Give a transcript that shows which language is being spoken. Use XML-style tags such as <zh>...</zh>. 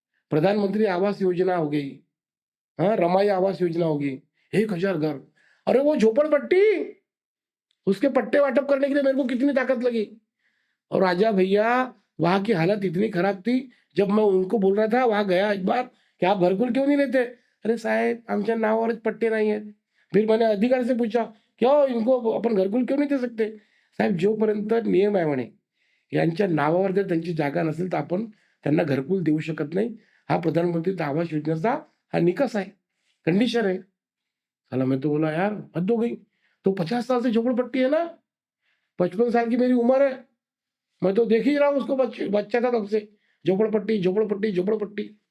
<hi>प्रधानमंत्री आवास योजना हो गई, हाँ रमाई आवास योजना होगी, 1000 घर। अरे वो झोपड़पट्टी, उसके पट्टे वाटप करने के लिए मेरे को कितनी ताकत लगी। और राजा भैया वहां की हालत इतनी खराब थी, जब मैं उनको बोल रहा था वहां गया एक बार कि आप घरकुल क्यों नहीं लेते?</hi> <mr>अरे साहेब आमच्या नावावरच पट्टे नाही आहेत.</mr> <hi>फिर मैंने अधिकारी से पूछा क्यों इनको अपन घरकुल क्यों नहीं दे सकते?</hi> <mr>साहेब जोपर्यंत नियम आहे म्हणे, यांच्या नावावर जर त्यांची जागा नसेल तर आपण त्यांना घरकुल देऊ शकत नाही. हा प्रधानमंत्री आवास योजनेचा हा निकष आहे,</mr> <hi>कंडिशन है। साला मैं तो बोला यार हद हो गई। तो 50 साल से झोपड़पट्टी है ना, 55 साल की मेरी उम्र है, मैं तो देख ही रहा हूँ उसको, बच्चा था तब से झोपड़पट्टी झोपड़पट्टी झोपड़पट्टी।</hi>